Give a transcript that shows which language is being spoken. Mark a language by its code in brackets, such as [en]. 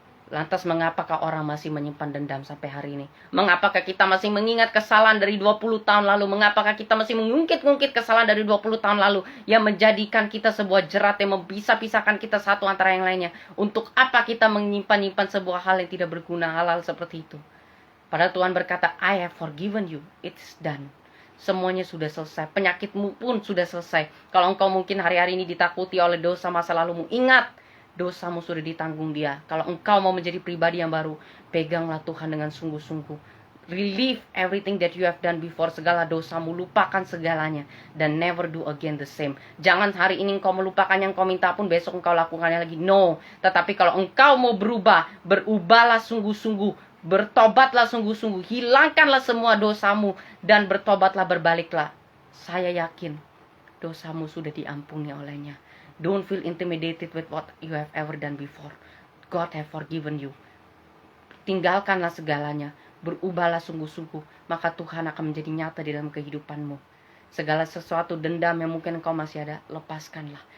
[id] Lantas mengapakah orang masih menyimpan dendam sampai hari ini? Mengapakah kita masih mengingat kesalahan dari 20 tahun lalu? Mengapakah kita masih mengungkit-ungkit kesalahan dari 20 tahun lalu yang menjadikan kita sebuah jerat yang memisah-pisahkan kita satu antara yang lainnya? Untuk apa kita menyimpan-nyimpan sebuah hal yang tidak berguna, hal-hal seperti itu? Padahal Tuhan berkata, [en] I have forgiven you, it's done. [id] Semuanya sudah selesai, penyakitmu pun sudah selesai. Kalau engkau mungkin hari-hari ini ditakuti oleh dosa masa lalumu, ingat, dosamu sudah ditanggung Dia. Kalau engkau mau menjadi pribadi yang baru, peganglah Tuhan dengan sungguh-sungguh. [en] Relieve everything that you have done before. [id] Segala dosamu, lupakan segalanya. Dan [en] never do again the same. [id] Jangan hari ini engkau melupakan yang kau minta pun besok engkau lakukannya lagi. No. Tetapi kalau engkau mau berubah, berubahlah sungguh-sungguh. Bertobatlah sungguh-sungguh. Hilangkanlah semua dosamu. Dan bertobatlah, berbaliklah. Saya yakin dosamu sudah diampuni olehnya. [en] Don't feel intimidated with what you have ever done before. God have forgiven you. [id] Tinggalkanlah segalanya. Berubahlah sungguh-sungguh. Maka Tuhan akan menjadi nyata di dalam kehidupanmu. Segala sesuatu dendam yang mungkin engkau masih ada, lepaskanlah.